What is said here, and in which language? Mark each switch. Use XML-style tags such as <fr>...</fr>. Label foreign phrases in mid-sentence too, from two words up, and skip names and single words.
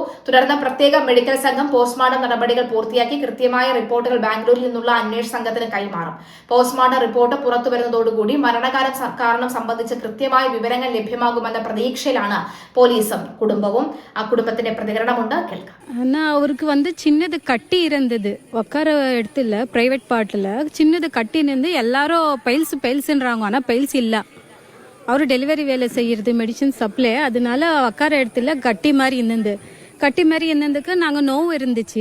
<ml>തുടർന്ന് പ്രത്യേക മെഡിക്കൽ സംഘം പോസ്റ്റ്മോർട്ടം നടപടികൾ പൂർത്തിയാക്കി കൃത്യമായ റിപ്പോർട്ടുകൾ ബാംഗ്ലൂരിൽ നിന്നുള്ള അന്വേഷണ സംഘത്തിന് കൈമാറും. പോസ്റ്റ്മോർട്ടം റിപ്പോർട്ട് പുറത്തുവരുന്നതോടുകൂടി കാരണം സംബന്ധിച്ച് കൃത്യമായ വിവരങ്ങൾ ലഭ്യമാകുമെന്ന പ്രതീക്ഷയിലാണ് പോലീസും കുടുംബവും. குடும்பத்தின் പ്രതികരണമുണ്ട്, കേൾക്കാം.</ml> <ta>ஆனா அவருக்கு சின்னது கட்டி இருந்தது, உட்கார இடத்துல பிரைவேட் பார்ட்ல சின்னது கட்டி இருந்து எல்லாரும் பைல்ஸ்ன்றாங்க. ஆனா பைல்ஸ் இல்ல. அவரு டெலிவரி வேலை செய்யறது மெடிசின் சப்ளை, அதனால உட்கார இடத்துல கட்டி மாதிரி இருந்ததுக்கு நாங்க நோவு இருந்துச்சு.</ta>